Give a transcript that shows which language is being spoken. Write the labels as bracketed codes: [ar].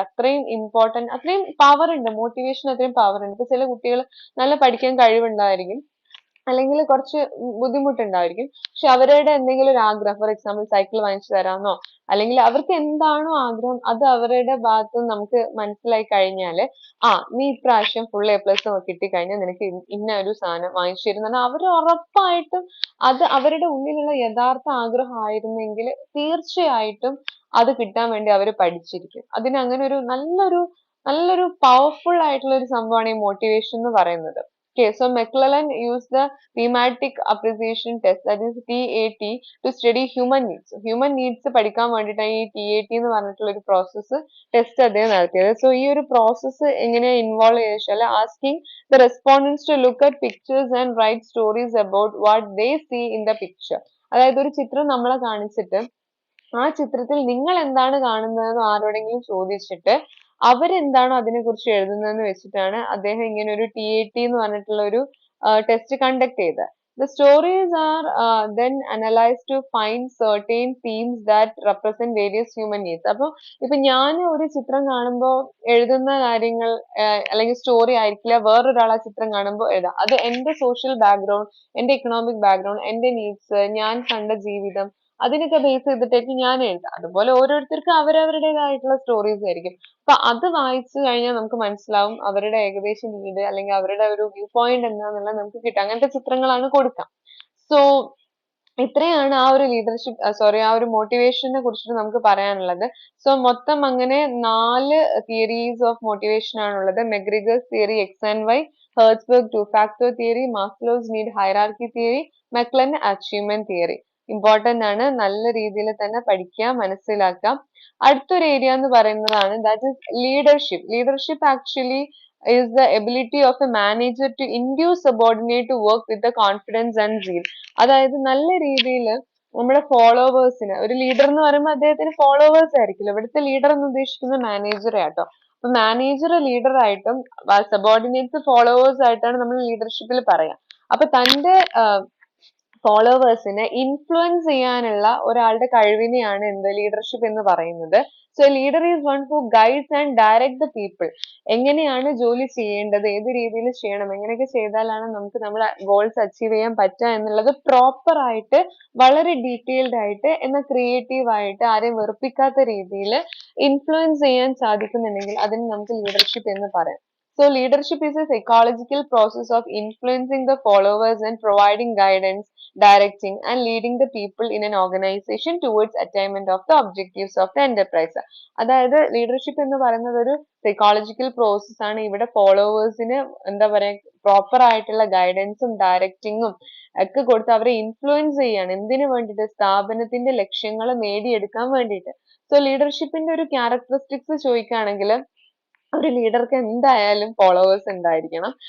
[ml] അത്രയും ഇമ്പോർട്ടന്റ്, അത്രയും പവർ ഉണ്ട്, മോട്ടിവേഷൻ അത്രയും പവർ ഉണ്ട്. ഇപ്പൊ ചില കുട്ടികൾ നല്ല പഠിക്കാൻ കഴിവുണ്ടായിരിക്കും, അല്ലെങ്കിൽ കുറച്ച് ബുദ്ധിമുട്ടുണ്ടായിരിക്കും, പക്ഷെ അവരുടെ എന്തെങ്കിലും ഒരു ആഗ്രഹം, ഫോർ എക്സാമ്പിൾ സൈക്കിൾ വാങ്ങിച്ചു തരാമെന്നോ അല്ലെങ്കിൽ അവർക്ക് എന്താണോ ആഗ്രഹം അത് അവരുടെ ഭാഗത്ത് നിന്ന് നമുക്ക് മനസ്സിലായി കഴിഞ്ഞാല്, നീ ഇപ്രാവശ്യം ഫുൾ A+ കിട്ടിക്കഴിഞ്ഞാൽ നിനക്ക് ഇന്ന ഒരു സാധനം വാങ്ങിച്ചു തരുന്ന അവർ ഉറപ്പായിട്ടും അത് അവരുടെ ഉള്ളിലുള്ള യഥാർത്ഥ ആഗ്രഹം ആയിരുന്നെങ്കിൽ തീർച്ചയായിട്ടും അത് കിട്ടാൻ വേണ്ടി അവർ പഠിച്ചിരിക്കും. അതിന് അങ്ങനെ ഒരു നല്ലൊരു പവർഫുൾ ആയിട്ടുള്ള ഒരു സംഭവമാണ് ഈ മോട്ടിവേഷൻ എന്ന് പറയുന്നത്. [en] Okay, so McClellan used the thematic appreciation test, that is TAT, to study human needs. [ml] Human needs പഠിക്കാൻ വേണ്ടിയിട്ടാണ് ഈ TAT എന്ന് പറഞ്ഞിട്ടുള്ള ഒരു പ്രോസസ്സ് ടെസ്റ്റ് അദ്ദേഹം നടത്തിയത്. [en] so [ml] ഈ ഒരു പ്രോസസ്സ് എങ്ങനെയാ ഇൻവോൾവ് ചെയ്ത് വെച്ചാൽ [en] Asking the respondents to look at pictures and write stories about what they see in the picture. [ml] അതായത് ഒരു ചിത്രം നമ്മളെ കാണിച്ചിട്ട് ആ ചിത്രത്തിൽ നിങ്ങൾ എന്താണ് കാണുന്നതെന്ന് ആരോടെങ്കിലും ചോദിച്ചിട്ട് അവരെന്താണോ അതിനെക്കുറിച്ച് എഴുതുന്നതെന്ന് വെച്ചിട്ടാണ് അദ്ദേഹം ഇങ്ങനെ ഒരു TAT എന്ന് പറഞ്ഞിട്ടുള്ള ഒരു ടെസ്റ്റ് കണ്ടക്ട് ചെയ്തത്. [en] The stories are then analyzed to find certain themes that represent various human needs. [ml] അപ്പൊ ഇപ്പൊ ഞാൻ ഒരു ചിത്രം കാണുമ്പോൾ എഴുതുന്ന കാര്യങ്ങൾ അല്ലെങ്കിൽ സ്റ്റോറി ആയിരിക്കില്ല വേറൊരാൾ ആ ചിത്രം കാണുമ്പോൾ എഴുതാം. അത് എന്റെ സോഷ്യൽ ബാക്ക്ഗ്രൗണ്ട്, എന്റെ എക്കണോമിക് ബാക്ക്ഗ്രൗണ്ട്, എന്റെ നീഡ്സ്, ഞാൻ കണ്ട ജീവിതം, അതിനൊക്കെ ബേസ് ചെയ്തിട്ടായിരിക്കും ഞാൻ എഴുതുക. അതുപോലെ ഓരോരുത്തർക്കും അവരവരുടേതായിട്ടുള്ള സ്റ്റോറീസ് ആയിരിക്കും. അപ്പൊ അത് വായിച്ചു കഴിഞ്ഞാൽ നമുക്ക് മനസ്സിലാവും അവരുടെ ഏകദേശം നീഡ് അല്ലെങ്കിൽ അവരുടെ ഒരു വ്യൂ പോയിന്റ് എന്താന്നുള്ളത് നമുക്ക് കിട്ടും. അങ്ങനത്തെ ചിത്രങ്ങളാണ് കൊടുക്കുക. സോ ഇത്രയാണ് ആ ഒരു ലീഡർഷിപ്പ് ആ ഒരു മോട്ടിവേഷനെ കുറിച്ചിട്ട് നമുക്ക് പറയാനുള്ളത്. സോ മൊത്തം അങ്ങനെ 4 തിയറീസ് ഓഫ് മോട്ടിവേഷൻ ആണുള്ളത്. മെഗ്രിഗേഴ്സ് theory, X and Y, ഹെർട്സ്ബർഗ് two factor theory, Maslow's need hierarchy theory, മെക്ലൻ achievement theory. Important ആണ്, നല്ല രീതിയിൽ തന്നെ പഠിക്കുക, മനസ്സിലാക്കാം. അടുത്തൊരു ഏരിയ എന്ന് പറയുന്നതാണ് that is leadership. Leadership actually [en] is the ability of a manager to induce subordinate to work with the confidence and zeal. [ml] അതായത് നല്ല രീതിയിൽ നമ്മുടെ ഫോളോവേഴ്സിന്, ഒരു ലീഡർ എന്ന് പറയുമ്പോൾ അദ്ദേഹത്തിന് ഫോളോവേഴ്സ് ആയിരിക്കില്ല. ഇവിടുത്തെ ലീഡർ എന്ന് ഉദ്ദേശിക്കുന്നത് മാനേജറെ ആട്ടോ. അപ്പൊ മാനേജർ ലീഡർ ആയിട്ടും സബോർഡിനേറ്റ്സ് ഫോളോവേഴ്സ് ആയിട്ടാണ് നമ്മൾ ലീഡർഷിപ്പിൽ പറയാം. അപ്പൊ തന്റെ ഫോളോവേഴ്സിനെ ഇൻഫ്ലുവൻസ് ചെയ്യാനുള്ള ഒരാളുടെ കഴിവിനെയാണ് എന്ത് ലീഡർഷിപ്പ് എന്ന് പറയുന്നത്. So [en] Leader is one who guides and direct the people. [ml] എങ്ങനെയാണ് ജോലി ചെയ്യേണ്ടത്, ഏത് രീതിയിൽ ചെയ്യണം, എങ്ങനെയൊക്കെ ചെയ്താലാണ് നമുക്ക് നമ്മുടെ ഗോൾസ് അച്ചീവ് ചെയ്യാൻ പറ്റുക എന്നുള്ളത് പ്രോപ്പർ ആയിട്ട്, വളരെ ഡീറ്റെയിൽഡ് ആയിട്ട്, എന്നാൽ ക്രിയേറ്റീവ് ആയിട്ട്, ആരെയും വെറുപ്പിക്കാത്ത രീതിയിൽ ഇൻഫ്ലുവൻസ് ചെയ്യാൻ സാധിക്കുന്നുണ്ടെങ്കിൽ അതിന് നമുക്ക് ലീഡർഷിപ്പ് എന്ന് പറയാം. [en] So leadership is a psychological process of influencing the followers and providing guidance, directing and leading the people in an organization towards attainment of the objectives of the enterprise. [ml] അതായത് leadership എന്ന് പറയുന്നത് ഒരു psychological process ആണ്. ഇവിടെ ഫോളോവേഴ്സിന് എന്താ പറയാ proper ആയിട്ടുള്ള ഗൈഡൻസും ഡയറക്റ്റിങ്ങും ഒക്കെ കൊടുത്ത് അവരെ ഇൻഫ്ലുവൻസ് ചെയ്യാണ്. എന്തിനു വേണ്ടിയിട്ട്? സ്ഥാപനത്തിന്റെ ലക്ഷ്യങ്ങൾ നേടിയെടുക്കാൻ വേണ്ടിയിട്ട്. സോ ലീഡർഷിപ്പിന്റെ ഒരു ക്യാരക്ടറിസ്റ്റിക്സ് ചോദിക്കുകയാണെങ്കിൽ ഒരു ലീഡർക്ക് എന്തായാലും ഫോളോവേഴ്സ് ഉണ്ടായിരിക്കണം.